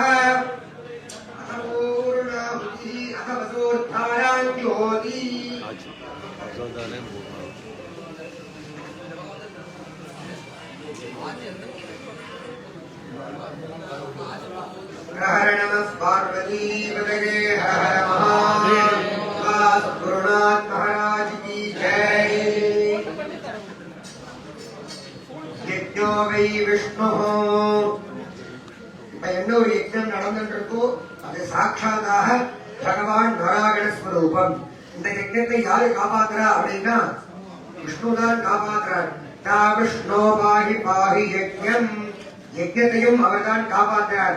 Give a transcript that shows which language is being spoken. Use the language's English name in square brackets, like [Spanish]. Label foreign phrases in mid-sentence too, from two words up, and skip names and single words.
[Sanskrit] अथपूर्णाहुतिः अथ वसोद्धारां ज्योति हर नमः पार्वती पतये हर महादेव गुरुनाथ [Hindi] महाराज की जय [Sanskrit] यज्ञो वै विष्णु [Tamil] என்ன ஒரு யஜ்ஞம் நடந்துட்டு அது சாட்சாத்தாக பகவான் வராகண ஸ்வரூபம். இந்த யஜ்ஞத்தை யாரு காப்பாத்துறா அப்படின்னா விஷ்ணுதான் காப்பாற்றுறார். [Sanskrit] ता विष्णो पाहि पाहि यज्ञम्, [Tamil] யஜ்ஞத்தையும் அவர்தான் காப்பாற்றுறார்.